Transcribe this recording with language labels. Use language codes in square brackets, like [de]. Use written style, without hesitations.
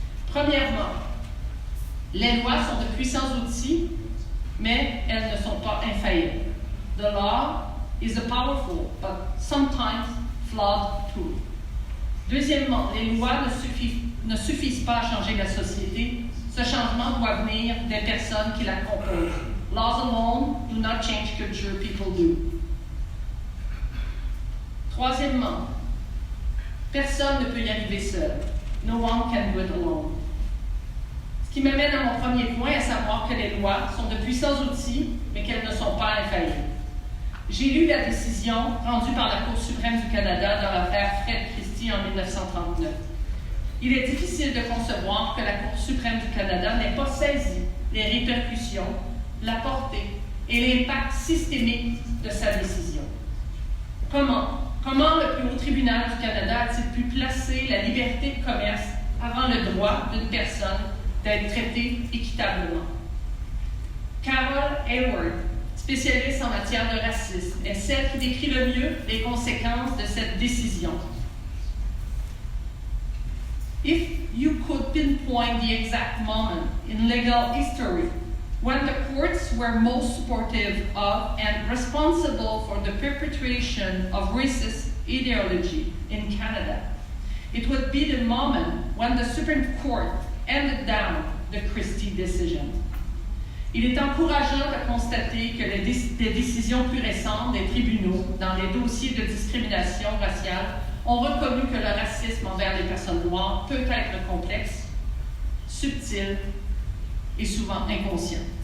[fr] Premièrement, les lois sont de puissants outils, mais elles ne sont pas infaillibles. [en] The law is a powerful, but sometimes flawed tool. [fr] Deuxièmement, les lois ne suffisent pas à changer la société. Ce changement doit venir des personnes qui la composent. [en] Laws alone do not change culture, people do. [fr] Troisièmement, personne ne peut y arriver seul. [en] No one can do it alone. [fr] Ce qui m'amène à mon premier point, à savoir que les lois sont de puissants outils, mais qu'elles ne sont pas infaillibles. J'ai lu la décision rendue par la Cour suprême du Canada dans l'affaire Christie en 1939. Il est difficile de concevoir que la Cour suprême du Canada n'ait pas saisi les répercussions, la portée et l'impact systémique de sa décision. Comment le plus haut tribunal du Canada a-t-il pu placer la liberté de commerce avant le droit d'une personne d'être traitée équitablement? Carol Hayward, spécialiste en matière de racisme, est celle qui décrit le mieux les conséquences de cette décision. [en] If you could pinpoint the exact moment in legal history when the courts were most supportive of and responsible for the perpetration of racist ideology in Canada, it would be the moment when the Supreme Court handed down the Christie decision. [fr] Il est encourageant de constater que les décisions plus récentes des tribunaux dans les dossiers de discrimination raciale ont reconnu que le racisme envers les personnes noires peut être complexe, subtil et souvent inconscient.